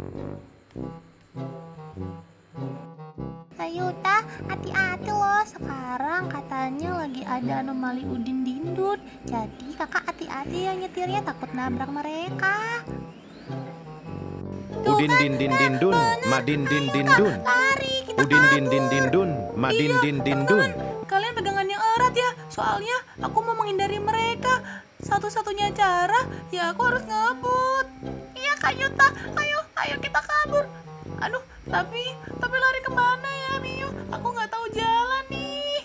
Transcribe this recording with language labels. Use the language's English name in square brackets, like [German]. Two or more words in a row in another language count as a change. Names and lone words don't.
[Indonesian] Yuta, hati-hati loh, sekarang katanya lagi ada anomali Udin Dindun. Jadi kakak hati-hati ya nyetirnya, takut nabrak mereka. Udin din din din dun, madin din din dun. Udin din din din dun, madin din din dun. Kalian pegangan yang erat ya, soalnya aku mau menghindari mereka. Satu-satunya cara ya aku harus ngebut. Iya Kak Yuta, ayo kita kabur. Aduh, tapi lari kemana ya Miu? Aku nggak tahu jalan nih.